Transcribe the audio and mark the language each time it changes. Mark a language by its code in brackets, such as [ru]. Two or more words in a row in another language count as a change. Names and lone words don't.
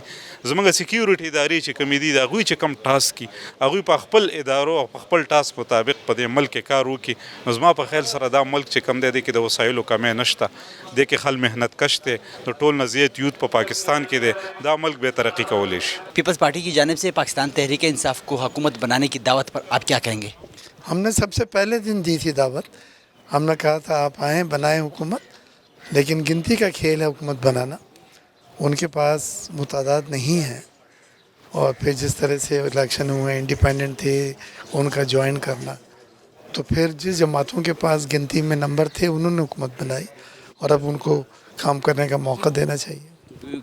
[ps] زموږ سکیورټي ادارې چې کومې دي د هغوی چې کم ټاسک کوي هغوی په خپل ادارو او په خپل ټاسک مطابق په دې ملک کې کار وکړي. نو زما په خیال سره دا ملک چې کم دی دی کې د وسایلو کمی نشته، دی کې خل محنت کش دی، د ټول نه زیات یوت په پاکستان کې دی. دا ملک به ترقی کولی شي. [ur] پیپلز پارٹی کی جانب سے پاکستان تحریک انصاف کو حکومت بنانے کی دعوت پر آپ کیا کہیں گے؟ ہم نے سب سے پہلے دن دی تھی دعوت. ہم نے کہا تھا آپ آئیں بنائیں حکومت، لیکن گنتی کا کھیل ہے حکومت بنانا. ان کے پاس وہ تعداد نہیں ہے، اور پھر جس طرح سے الیکشن ہوئے انڈیپینڈنٹ تھے ان کا جوائن کرنا، تو پھر جس جماعتوں کے پاس گنتی میں نمبر تھے انہوں نے حکومت بنائی، اور اب ان کو کام کرنے کا موقع دینا چاہیے.